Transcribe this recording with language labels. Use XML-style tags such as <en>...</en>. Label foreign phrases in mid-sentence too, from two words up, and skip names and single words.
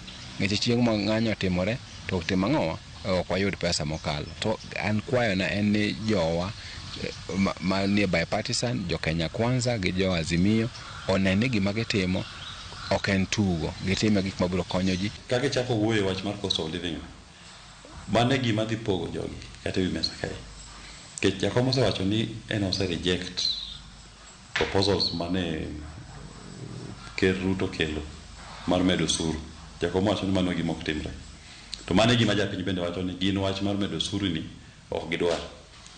<luo>Ng'eche chieng' ma ng'anyo timore to tim ang'owa ok wayud pesa mokalo. To an kwayo na en ni jowa ma ni bipartisan jo Kenya Kwanza gi jo Azimio onene gima gitimo ok en tugo, gitime gik mabiro konyo ji. Kage chako wuoyo wach mar</luo> <en>cost of living</en> <luo>mane gima dhi pogo jogi kata wi mesa kae. Kech jakom osewacho ni en ose</luo> <en>reject proposals</en> <luo>mane Ker Ruto kelo mar medo suru. Jakom wacho ni mano gima ok timre. To mane gima japiny bende wacho ni gin wach mar medo suru ni ok gidwar.</luo>